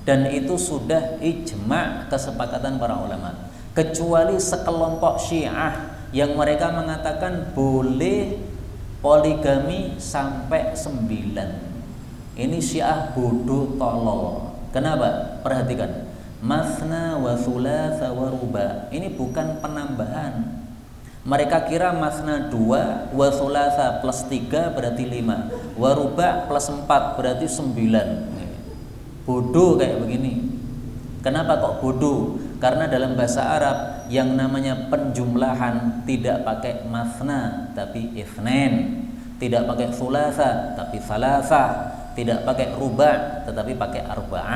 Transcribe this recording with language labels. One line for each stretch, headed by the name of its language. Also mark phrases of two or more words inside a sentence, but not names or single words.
Indonesian: Dan itu sudah ijma', kesepakatan para ulama. Kecuali sekelompok Syiah yang mereka mengatakan boleh poligami sampai 9. Ini Syiah bodoh tolol. Kenapa? Perhatikan.
Arabic: Masna wa thulatha wa ruba.
Indonesian: Ini bukan penambahan. Mereka kira masna 2,
Arabic: wa thulatha
Indonesian: plus 3 berarti 5,
Arabic: wa ruba
Indonesian: plus 4 berarti 9. Bodoh kayak begini. Kenapa kok bodoh? Karena dalam bahasa Arab yang namanya penjumlahan tidak pakai masna tapi itsnain, tidak pakai thulatha tapi thalatha, tidak pakai ruba tetapi pakai arba'ah.